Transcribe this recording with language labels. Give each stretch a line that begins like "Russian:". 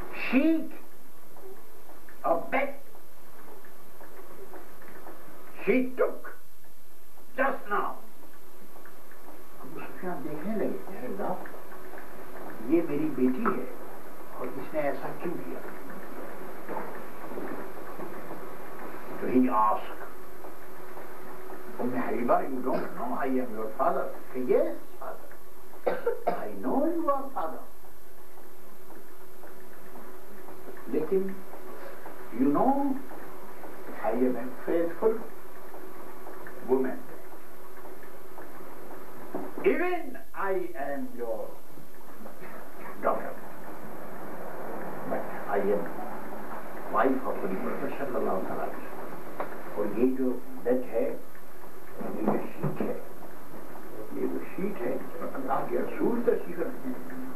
English: Sheet of bed she took just now.
Urdu: ابو سفیان دیکھنے لگے, اللہ یہ میری بیٹی ہے اور اس نے ایسا کیوں کیا. تو
English: he asked, Habiba, you don't know I am your father. Yes, father. I know you are father.
Urdu: لیکن
English: you know I am a faithful woman. Even I am your daughter, but I am wife of the Prophet sallallahu alaihi wasallam.
Urdu: اور یہ جو bed ہے, یہ جو sheet ہے, یہ وہ شیٹ ہے جس پر اللہ کے رسول تشریف رکھتے ہیں.